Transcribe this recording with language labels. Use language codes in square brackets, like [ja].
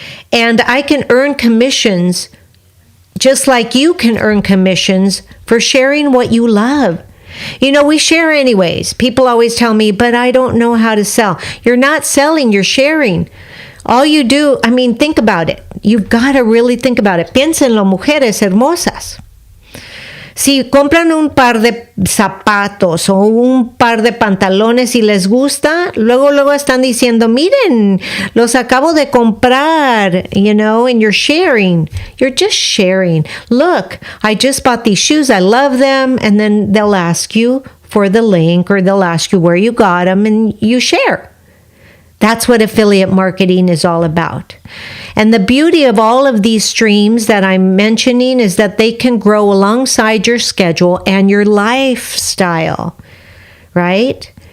[en] And I can earn commissions just like you can earn commissions for sharing what you love. We share anyways. People always tell me, but I don't know how to sell. You're not selling, you're sharing. All you do, think about it. You've got to really think about it. [es] Piénsenlo, mujeres hermosas. Si compran un par de zapatos o un par de pantalones y les gusta, luego están diciendo, miren, los acabo de comprar, [en] and you're sharing. You're just sharing. Look, I just bought these shoes. I love them. And then they'll ask you for the link, or they'll ask you where you got them, and you share. That's what affiliate marketing is all about. And the beauty of all of these streams that I'm mentioning is that they can grow alongside your schedule and your lifestyle, right?